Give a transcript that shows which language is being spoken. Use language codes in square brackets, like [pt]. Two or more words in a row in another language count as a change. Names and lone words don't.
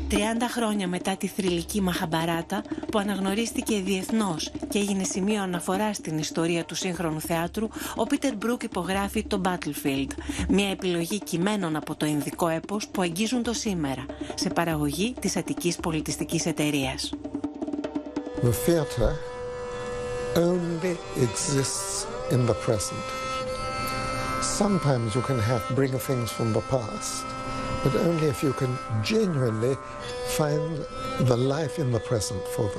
[el] χρόνια μετά τη θρυλική Μαχαμπαράτα, που αναγνωρίστηκε διεθνώς και έγινε σημείο αναφοράς στην ιστορία του σύγχρονου θεάτρου, ο Πίτερ Μπρουκ υπογράφει το Battlefield, μια επιλογή κειμένων από το ινδικό έπος που αγγίζουν το σήμερα, σε παραγωγή της Αττικής Πολιτιστικής Εταιρείας. [en] The theatre only exists in the present. Sometimes you can bring things from the past, but only if you can genuinely find the life in the present for them.